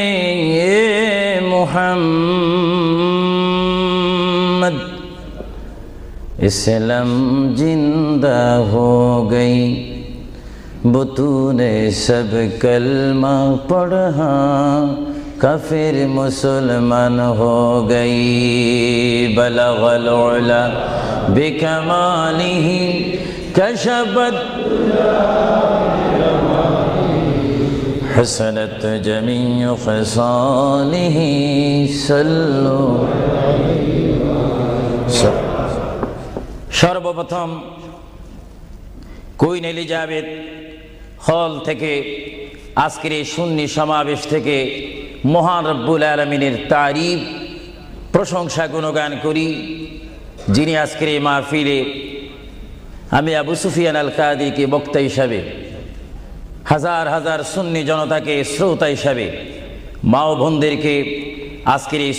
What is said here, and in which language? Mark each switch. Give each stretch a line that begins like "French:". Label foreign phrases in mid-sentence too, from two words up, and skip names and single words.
Urdu: محمد اسلام زندہ ہو گئی بطون سب کلمہ پڑھا کافر مسلمان ہو گئی
Arabic: بلغ العلا بکمالہ کشفت حسنت جمیع خصالہ صلو
Bangla: সর্বপ্রথম কুইন এলিজাবেথ হল থেকে আজকের এই সুন্নি সমাবেশ থেকে মহান রব্বুল আলামিনের তারিফ প্রশংসা গুণগান করি যিনি আজকের এই মাহফিলে আমি আবু সুফিয়ান আল কাদিকে বক্তা হিসাবে হাজার হাজার সুন্নি জনতাকে শ্রোতা হিসাবে মা ও বোনদেরকে আজকের এই